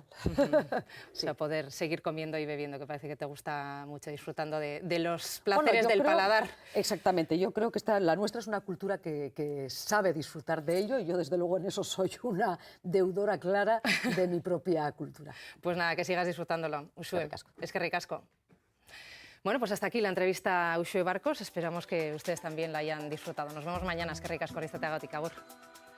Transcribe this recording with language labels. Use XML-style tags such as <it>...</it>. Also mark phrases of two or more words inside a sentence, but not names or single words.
<es>O sea, poder seguir comiendo y bebiendo, que parece que te gusta mucho, disfrutando de los placeres del paladar. Exactamente, yo creo que la nuestra es una cultura que sabe disfrutar de ello y yo desde luego en eso soy una deudora clara de mi propia cultura. Pues nada, que sigas disfrutándolo. Uxue,</es> <eu>Eskerrik asko. eskerrik asko. Bueno,</eu> <es>pues hasta aquí la entrevista a Uxue Barkos. Esperamos que ustedes también la hayan disfrutado. Nos vemos mañana.</es> <eu>Eskerrik asko, izteagatik, agur.</eu>